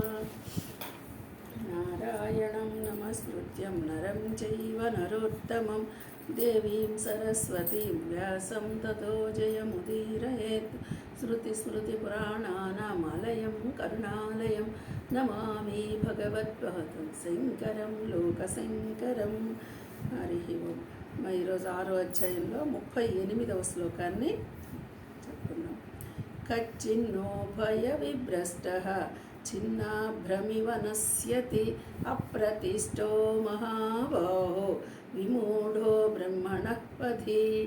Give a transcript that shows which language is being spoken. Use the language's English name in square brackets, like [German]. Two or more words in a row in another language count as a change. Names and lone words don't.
[Sanskrit] नारायणं नमस्कृत्यं नरं चैव नरोत्तमं देवीं सरस्वतीं व्यासं ततो जयमुदीरयेत्। श्रुतिस्मृतिपुराणानामालयं करुणालयं नमामि भगवत्पादं शङ्करं लोकशङ्करं। [Telugu] హరి ఓం. ఈరోజు 6వ అధ్యాయంలో 38వ శ్లోకాన్ని చెప్పుకున్నాం. [Sanskrit] కచ్చిన్నో భయ విభ్రష్టః చిన్నాభ్రమివ నశ్యతి అప్రతిష్టో మహాబాహో విమూఢో బ్రహ్మణః పథి.